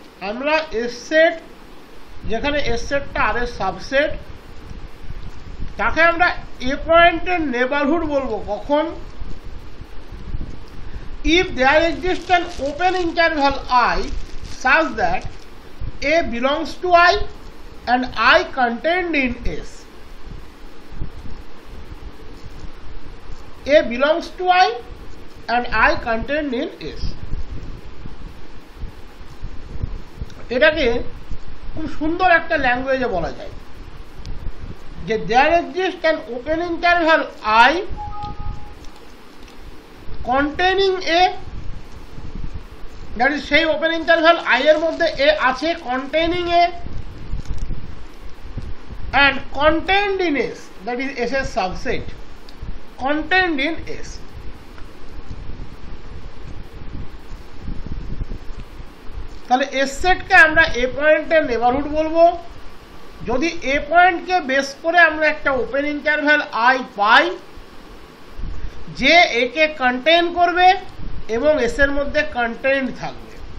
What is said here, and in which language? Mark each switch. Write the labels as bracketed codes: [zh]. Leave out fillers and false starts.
[bn] আমরা S set, যেখানে S সেটটা আর এর সাবসেট, তাকে আমরা এ পয়েন্টের নেবারহুড বলবো কখন? [en] If there exist an open interval I such that A belongs to I and I contained in S. A belongs to I and I contained in S. [bn] এটাকে খুব সুন্দর একটা ল্যাঙ্গুয়েজে বলা যায় যে [en] there exists an open interval I containing A, that is [bn] সেই open interval I এর মধ্যে A আছে, [en] containing A and contained in S, that is S এর subset, contained in S. [bn] তাহলে S সেটকে আমরা এ পয়েন্টের নেবারহুড বলবো যদি এ পয়েন্টকে বেস করে আমরা একটা ওপেন ইন্টারভ্যাল I পাই যে একে কন্টেইন করবে এবং S এর মধ্যে কন্টেন্ট থাকবে।